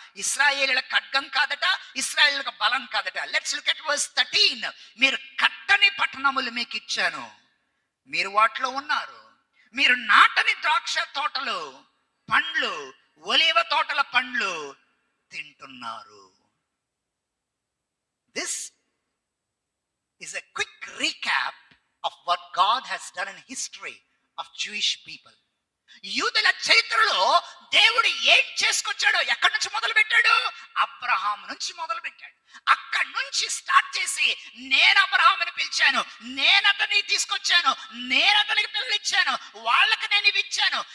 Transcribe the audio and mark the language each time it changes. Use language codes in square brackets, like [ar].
[te] ఇశ్రాయేలీల ఖడ్గం కాదట, ఇశ్రాయేలీలకు బలం కాదట. [en] Let's look at verse 13. [te] మీరు కట్టని పట్టణములు మీకు ఇచ్చాను, మీరు వాటిలో ఉన్నారు. మీరు నాటని ద్రాక్ష తోటలు పండ్లు, ఒలీవ తోటల పండ్లు తింటున్నారు. [en] This is a quick recap of what God has done in history of Jewish people. [te] యూదుల చరిత్రలో దేవుడు ఏం చేసుకొచ్చాడో, ఎక్కడి నుంచి మొదలు పెట్టాడు? అబ్రహాం నుంచి మొదలు పెట్టాడు. అక్కడి నుంచి స్టార్ట్ చేసి నేను అబ్రహాముని పిలిచాను, నేను అతన్ని తీసుకొచ్చాను, నేను అతనికి పిల్లలు ఇచ్చాను, వాళ్ళకి నేను ఇవి ఇచ్చాను.